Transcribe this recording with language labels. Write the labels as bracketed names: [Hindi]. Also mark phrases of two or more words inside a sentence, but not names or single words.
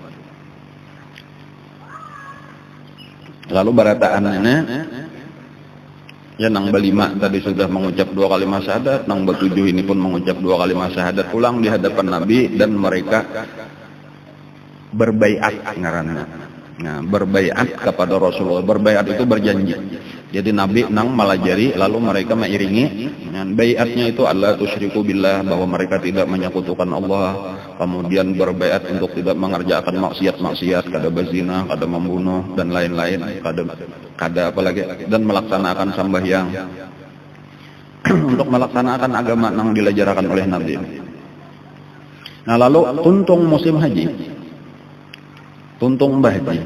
[Banjar] Lalu barataan ini ya nang belima tadi sudah mengucap 2 kalimat syahadat, nang betujuh ini pun mengucap 2 kalimat syahadat pulang di hadapan Nabi, dan mereka berbaiat ngaranna. [Indonesian] Nah, berbaiat kepada Rasulullah. Berbaiat itu berjanji. [Banjar] Jadi Nabi nang malajari, lalu mereka mengiringi. [Indonesian] Dan baiatnya itu [Arabic] الله تشرك بالله, [Indonesian] bahwa mereka tidak menyekutukan Allah. [Banjar] Kemudian berbaiat untuk tidak mengerjakan maksiat-maksiat, kada berzina, kada membunuh dan lain-lain, kada apalagi, dan melaksanakan sembahyang. Untuk melaksanakan agama nang dilajarkan oleh Nabi. Nah, lalu tuntung musim haji. Tuntung haji.